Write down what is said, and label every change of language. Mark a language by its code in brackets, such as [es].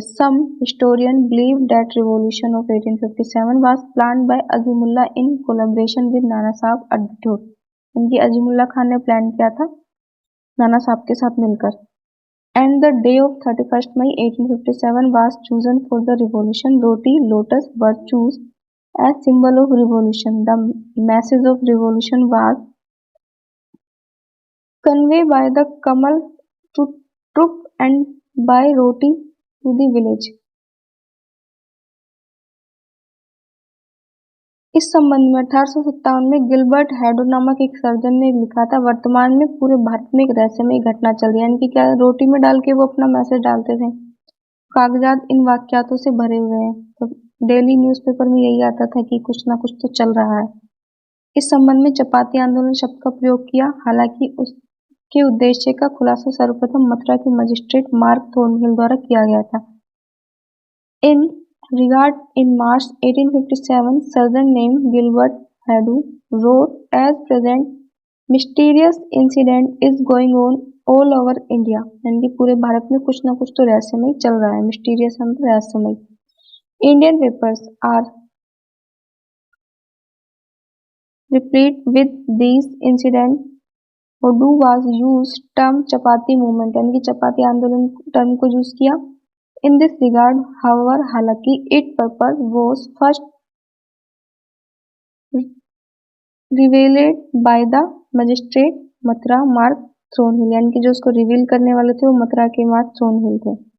[en] some historian believe that revolution of 1857 was planned by Azimullah in collaboration with Nana Sahab at Bithoor, [hi] यानी कि अजीमुल्ला खान ने plan किया था नाना साहब के साथ मिलकर। [en] And the day of 31 May 1857 was chosen for the revolution. Roti, lotus were chosen as symbol of revolution. The message of revolution was conveyed by the Kamal to troop and by Roti to the village. [hi] इस संबंध में 1857 में Gilbert Hadow नामक एक surgeon ने लिखा था, वर्तमान में पूरे भारत में एक रहस्यमय घटना चल रही है। यानी कि क्या, रोटी में डाल के वो अपना मैसेज डालते थे। कागजात इन वाक्यातों से भरे हुए हैं। तो डेली न्यूज़पेपर में यही आता था कि कुछ ना कुछ तो चल रहा है। इस संबंध में चपाती आंदोलन शब्द का प्रयोग किया। हालांकि उसके उद्देश्य का खुलासा सर्वप्रथम मथुरा के मजिस्ट्रेट मार्क थॉर्नहिल द्वारा किया गया था। [en] In regard, in March 1857, surgeon named Gilbert Haddo wrote, "As present, mysterious incident is going on all over India." [hi] यानी कि पूरे भारत में कुछ ना कुछ तो रहस्यमय चल रहा है। मिस्टीरियस मतलब रहस्यमय। [en] Indian papers are replete with these incidents. Haddo was used term [hi] chapati movement, यानी कि चपाती आंदोलन टर्म को यूज किया। [en] In this regard, however, [hi] हालांकि [en] its purpose was first revealed by the magistrate [hi] Mathura mark थ्रोनहिल, यानी कि जो उसको रिवील करने वाले थे वो मथुरा के मार्क थ्रोनहिल थे।